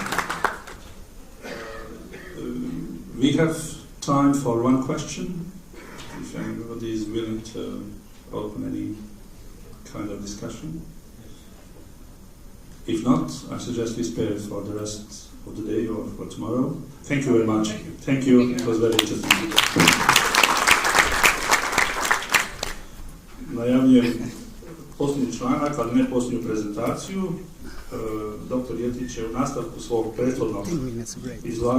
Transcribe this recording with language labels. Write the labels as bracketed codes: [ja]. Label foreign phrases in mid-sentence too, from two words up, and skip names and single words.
[en] We have time for one question, if anybody is willing to open any kind of discussion. If not, I suggest we spare it for the rest of the day or for tomorrow. Thank you very much. Thank you. It was very interesting. [hr] Najavljujem posljednji članak, ali ne posljednju prezentaciju. Dr. Jetić će u nastavku svog prethodnog izlaganja